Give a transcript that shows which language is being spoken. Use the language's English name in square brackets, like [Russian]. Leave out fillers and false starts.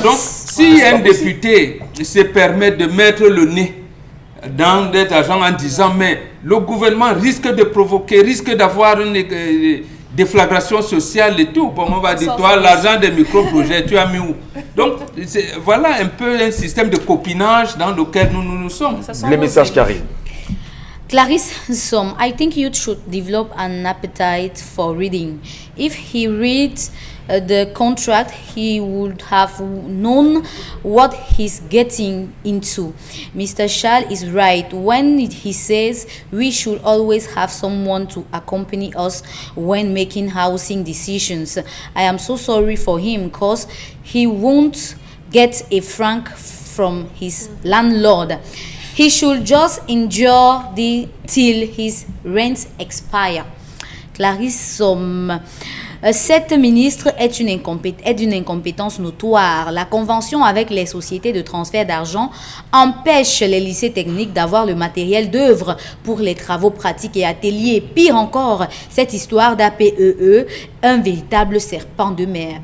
[French] Donc, si un député se permet de mettre le nez dans cet argent en disant, mais le gouvernement risque de provoquer, risque d'avoir une déflagration sociale et tout. Bon, on va dire, toi, l'argent des micro-projets, tu as mis où? Donc, voilà un peu un système de copinage dans lequel nous sommes. Ça sent Les mauvais. messages qui arrivent. [English] Clarisse Som, I think youth should develop an appetite for reading. If he reads the contract, he would have known what he's getting into. Mr. Schall is right when he says we should always have someone to accompany us when making housing decisions. I am so sorry for him because he won't get a franc from his landlord. He should just endure till his rents expire. Clarisse Somme. [French] Cette ministre est d'une incompétence notoire. La convention avec les sociétés de transfert d'argent empêche les lycées techniques d'avoir le matériel d'œuvre pour les travaux pratiques et ateliers. Pire encore, cette histoire d'APEE, un véritable serpent de mer.